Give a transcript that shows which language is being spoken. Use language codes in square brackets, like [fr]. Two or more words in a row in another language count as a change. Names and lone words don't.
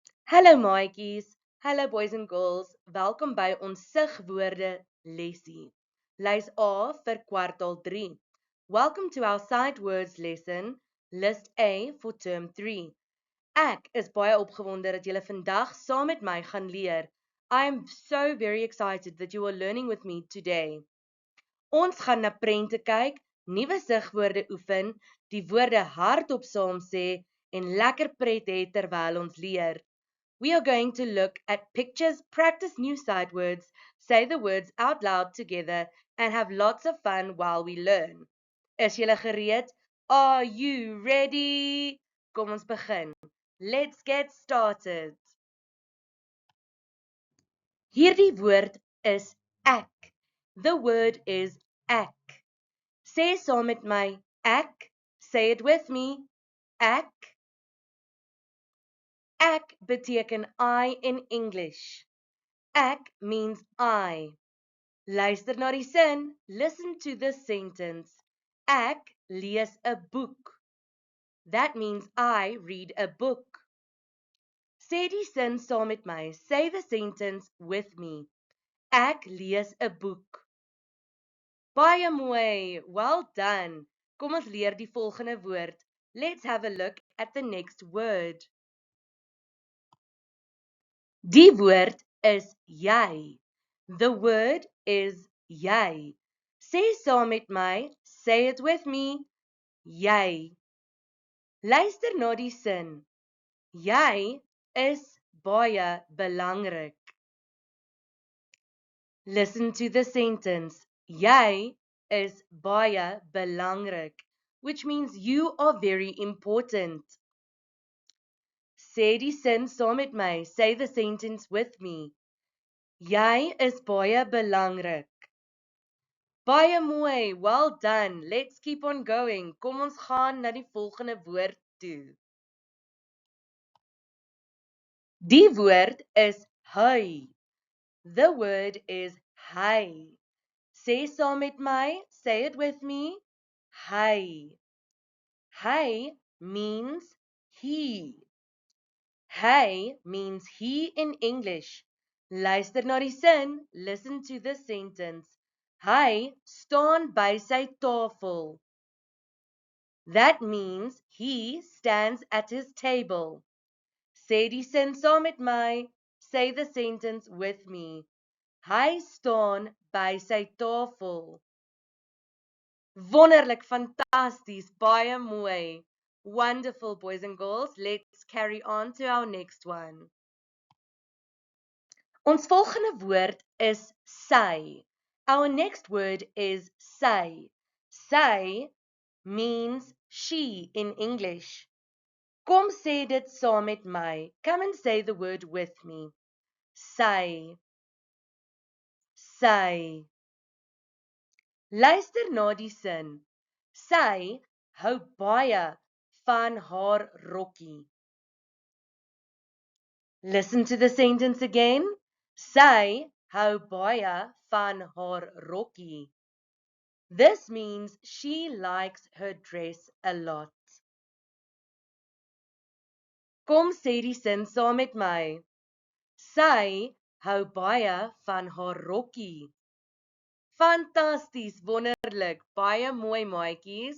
[af] Hallo maatjies, hallo [en] boys and girls, [af] welkom by ons sigwoorde lesie. Lys A vir kwartaal 3. [en] Welcome to our sight words lesson, list A for term 3. [af] Ek is baie opgewonde dat julle vandag saam met my gaan leer. [en] I am so very excited that you are learning with me today. [af] Ons gaan na prente kyk, nuwe sigwoorde oefen, die woorde hardop saam sê en lekker pret hê terwyl ons leer. [en] We are going to look at pictures, practice new sight words, say the words out loud together, and have lots of fun while we learn. [af] Is julle gereed? [en] Are you ready? [af] Kom ons begin. [en] Let's get started. [af] Hierdie woord is ek. [en] The word is [af] ek. Sê saam met my, ek. [en] Say it with me. [af] Ek. Ek beteken [en] I in English. Ek means I. [af] Luister na die sin. [en] Listen to this sentence. [af] Ek lees 'n boek. [en] That means I read a book. [af] Sê die sin saam met my. [en] Say the sentence with me. [af] Ek lees 'n boek. Baie mooi. [en] Well done. [af] Kom ons leer die volgende woord. [en] Let's have a look at the next word. [af] Die woord is jy. [en] The word is [af] jy. Sê saam met my, [en] say it with me, [af] jy. Luister na die sin. Jy is baie belangrik. [en] Listen to the sentence. [af] Jy is baie belangrik, [en] which means you are very important. [af] Sê die sin saam met my. [en] Say the sentence with me. [af] Jy is baie belangrik. Baie mooi, [en] well done. Let's keep on going. [af] Kom ons gaan na die volgende woord toe. Die woord is hy. [en] The word is [af] hy. Sê saam met my, [en] say it with me. Hy. Hy means he. Hy means he in English. [af] Luister na die sin. [en] Listen to the sentence. [af] Hy staan by sy tafel. [en] That means he stands at his table. [af] Sê die sin saam met my. [en] Say the sentence with me. [af] Hy staan by sy tafel. Wonderlik, fantasties, baie mooi. [en] Wonderful, boys and girls. Let's carry on to our next one. [af] Ons volgende woord is sy. [en] Our next word is sy. Sy means she in English. [af] Kom sê dit saam met my. [en] Come and say the word with me. [af] Sy. Sy. Luister na die sin. Sy hou baie van haar rokkie. [en] Listen to the sentence again. [af] Sy hou baie van haar rokkie. [en] This means she likes her dress a lot. [af] Kom sê die sin saam met my. Sy hou baie van haar rokkie. Fantasties, wonderlik, baie mooi maatjies.